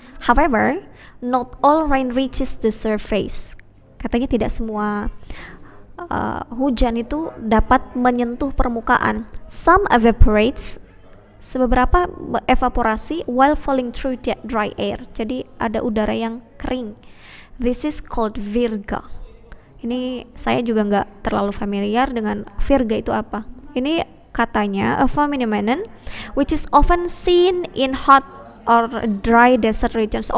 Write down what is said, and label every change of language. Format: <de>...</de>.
<en>However, not all rain reaches the surface.</en> <id>Katanya tidak semua hujan itu dapat menyentuh permukaan.</id> <en>Some evaporates,</en> <id>beberapa evaporasi</id> <en>while falling through dry air.</en> <id>Jadi ada udara yang kering.</id> <en>This is called virga.</en> <id>Ini saya juga nggak terlalu familiar dengan virga itu apa. Ini katanya</id> <en>a phenomenon which is often seen in hot or dry desert regions.</en>